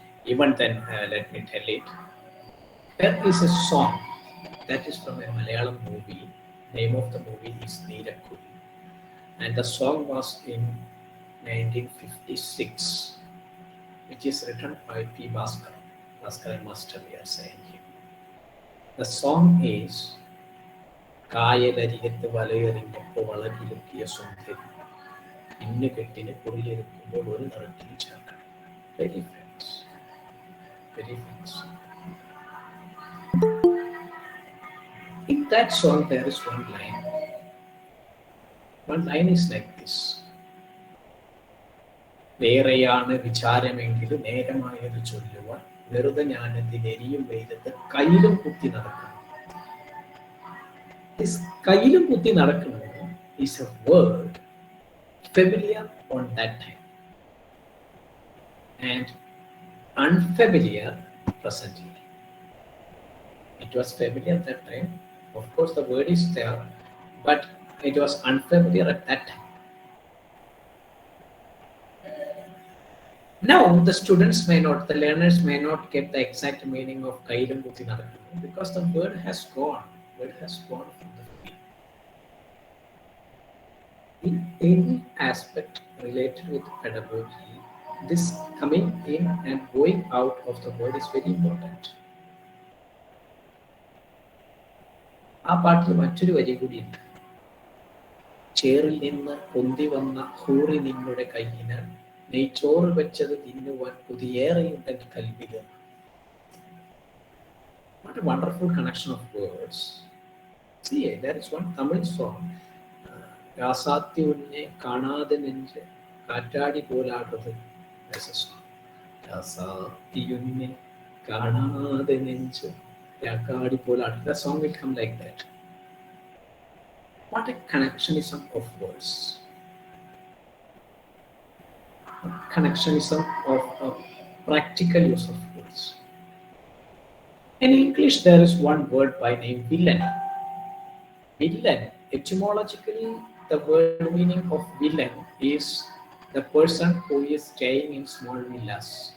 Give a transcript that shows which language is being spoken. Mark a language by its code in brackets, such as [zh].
[en] Even then, let me tell it. There is a song that is from a Malayalam movie. Name of the movie is Neerakku. And the song was in 1956, which is written by P. Bhaskar Master, we are saying here. The song is [ml] കായലരികത്ത് വലയെറിഞ്ഞപ്പോൾ വളകിലെത്തിയ സുന്ദരി ഇന്ന് കെട്ടിന് കുറിയെടുക്കുമ്പോൾ ഒരു നിറത്തിൽ ചേർക്കണം. [en] Very famous. Very famous. In that song there is one line. One line is like this. [ml] വേറെയാണ് വിചാരമെങ്കിലും നേരമായത് ചൊല്ലുവാൻ വെറുതെ ഞാനെന്തിനെരിയും വെയിലത്ത് കയ്യിലും കുത്തി നടക്കണം. [en] This [ml] കയ്യിലും കുത്തി നടക്കുന്നത് [en] is a word familiar on that time and unfamiliar presently. It was familiar at that time. Of course, the word is there, but it was unfamiliar at that time. Now, the students may not, the learners may not get the exact meaning of kailum kuthi nadakkunnu because the word has gone. Word has gone from the field. In any aspect related with pedagogy, this coming in and going out of the word is very important. [ml] ആ പാട്ടിൽ മറ്റൊരു വരി കൂടിയുണ്ട്. ചേറിൽ നിന്ന് പൊന്തി വന്ന ഹൂറി നിങ്ങളുടെ കയ്യിന് നെയ്ച്ചോറ് വെച്ചത് തിന്നുവാൻ പുതിയേറെയുണ്ടെങ്കിൽ കൽവില്. [en] What a wonderful connection of words. See, there is one Tamil song. [ta] രാസാത്തി ഉന്നെ കാണാതെ നെഞ്ച് കാറ്റാടി പോലാടുന്നത്. [en] There's a song. [ta] രാസാത്തി ഉന്നെ കാണാതെ നെഞ്ച് കാറ്റാടി പോലാടുന്നത്. [en] The song will come like that. What a connectionism of words. Connectionism of a practical use of words. In English, there is one word by name villain. Villain, etymologically, the word meaning of villain is the person who is staying in small villas.